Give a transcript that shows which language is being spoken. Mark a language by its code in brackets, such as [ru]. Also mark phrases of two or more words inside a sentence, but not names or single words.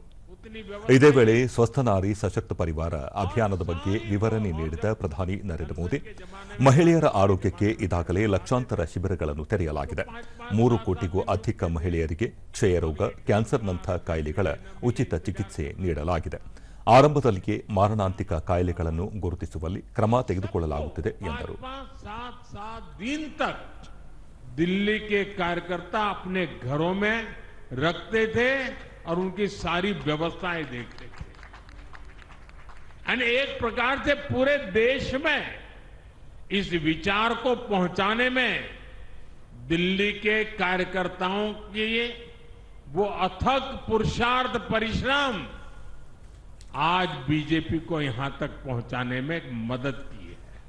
[kn] ಇದೇ ವೇಳೆ ಸ್ವಸ್ಥ ನಾರಿ ಸಶಕ್ತ ಪರಿವಾರ ಅಭಿಯಾನದ ಬಗ್ಗೆ ವಿವರಣೆ ನೀಡಿದ ಪ್ರಧಾನಿ ನರೇಂದ್ರ ಮೋದಿ, ಮಹಿಳೆಯರ ಆರೋಗ್ಯಕ್ಕೆ ಈಗಾಗಲೇ ಲಕ್ಷಾಂತರ ಶಿಬಿರಗಳನ್ನು ತೆರೆಯಲಾಗಿದೆ. 3 ಕೋಟಿಗೂ ಅಧಿಕ ಮಹಿಳೆಯರಿಗೆ ಕ್ಷಯರೋಗ, ಕ್ಯಾನ್ಸರ್ನಂಥ ಕಾಯಿಲೆಗಳ ಉಚಿತ ಚಿಕಿತ್ಸೆ ನೀಡಲಾಗಿದೆ. ಆರಂಭದಲ್ಲಿಯೇ ಮಾರಣಾಂತಿಕ ಕಾಯಿಲೆಗಳನ್ನು ಗುರುತಿಸುವಲ್ಲಿ ಕ್ರಮ ತೆಗೆದುಕೊಳ್ಳಲಾಗುತ್ತಿದೆ ಎಂದರು. [hi] दिल्ली के कार्यकर्ता अपने घरों में रखते थे और उनकी सारी व्यवस्थाएं देखते थे। एक प्रकार से पूरे देश में इस विचार को पहुंचाने में दिल्ली के कार्यकर्ताओं की वो अथक पुरुषार्थ, परिश्रम आज बीजेपी को यहां तक पहुंचाने में मदद की है।